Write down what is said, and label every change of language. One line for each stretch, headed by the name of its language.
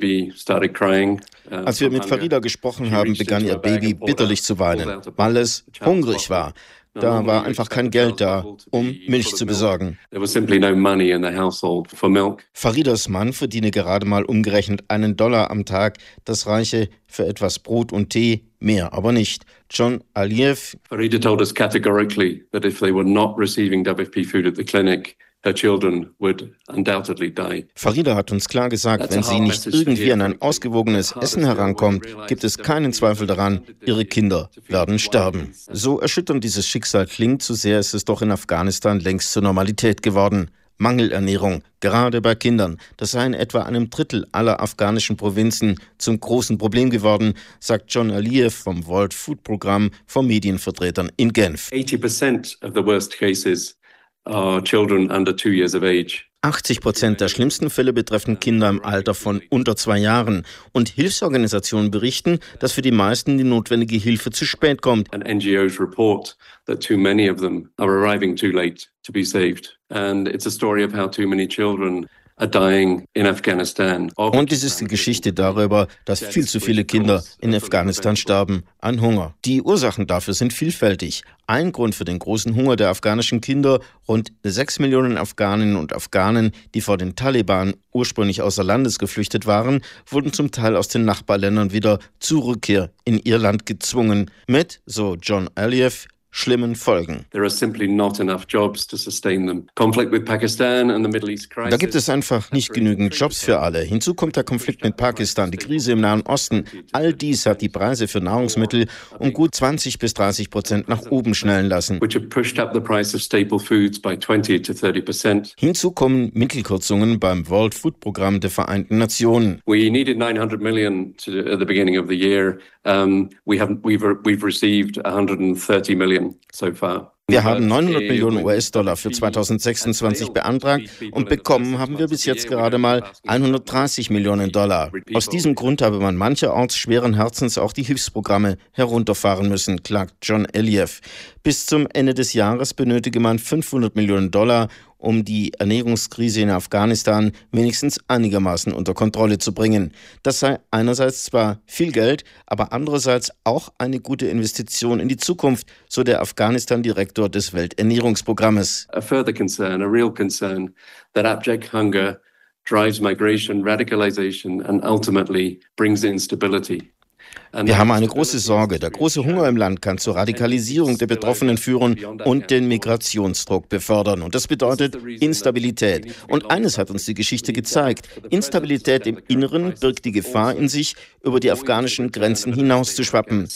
German: Als wir mit Farida gesprochen haben, begann ihr Baby bitterlich zu weinen, weil es hungrig war. Da war einfach kein Geld da, um Milch zu besorgen. Faridas Mann verdiene gerade mal umgerechnet $1 am Tag. Das reiche für etwas Brot und Tee, mehr aber nicht. John Aliff.
English: Farida told us categorically that if they were not receiving WFP food at the clinic, her children would undoubtedly die.
German: Farida hat uns klar gesagt, wenn sie nicht irgendwie an ein ausgewogenes Essen herankommt, gibt es keinen Zweifel daran, ihre Kinder werden sterben. So erschütternd dieses Schicksal klingt, so sehr ist es doch in Afghanistan längst zur Normalität geworden. Mangelernährung, gerade bei Kindern, das sei in etwa einem Drittel aller afghanischen Provinzen zum großen Problem geworden, sagt John Aliff vom World Food Programm von Medienvertretern in Genf.
English: 80% of the worst cases.
German: 80% der schlimmsten Fälle betreffen Kinder im Alter von unter 2 Jahren. Und Hilfsorganisationen berichten, dass für die meisten die notwendige Hilfe zu spät kommt.
English: NGOs report that too many of them are arriving too late to be saved. And it's a story of how too many children.
German: Und es ist die Geschichte darüber, dass viel zu viele Kinder in Afghanistan sterben an Hunger. Die Ursachen dafür sind vielfältig. Ein Grund für den großen Hunger der afghanischen Kinder, rund 6 Millionen Afghaninnen und Afghanen, die vor den Taliban ursprünglich außer Landes geflüchtet waren, wurden zum Teil aus den Nachbarländern wieder zur Rückkehr in ihr Land gezwungen. Mit, so John Aliff, schlimmen Folgen.
English: There are simply not enough jobs to sustain them. Conflict with Pakistan and the Middle East crisis.
German: Da gibt es einfach nicht genügend Jobs für alle. Hinzu kommt der Konflikt mit Pakistan, die Krise im Nahen Osten. All dies hat die Preise für Nahrungsmittel um gut 20-30% nach oben schnellen lassen.
English: Which have pushed up the price of staple foods by 20-30%.
German: Hinzu kommen Mittelkürzungen beim World Food Programm der Vereinten Nationen.
English: We needed 900 million at the beginning of the year. We've received 130 million.
German: Wir haben 900 Millionen US-Dollar für 2026 beantragt und bekommen haben wir bis jetzt gerade mal 130 Millionen Dollar. Aus diesem Grund habe man mancherorts schweren Herzens auch die Hilfsprogramme herunterfahren müssen, klagt John Aliff. Bis zum Ende des Jahres benötige man 500 Millionen Dollar, um die Ernährungskrise in Afghanistan wenigstens einigermaßen unter Kontrolle zu bringen. Das sei einerseits zwar viel Geld, aber andererseits auch eine gute Investition in die Zukunft, so der Afghanistan-Direktor des Welternährungsprogrammes.
English: A further concern, a real concern, that abject hunger drives migration, radicalization and ultimately brings instability.
German: Wir haben eine große Sorge. Der große Hunger im Land kann zur Radikalisierung der Betroffenen führen und den Migrationsdruck befördern. Und das bedeutet Instabilität. Und eines hat uns die Geschichte gezeigt. Instabilität im Inneren birgt die Gefahr in sich, über die afghanischen Grenzen hinauszuschwappen.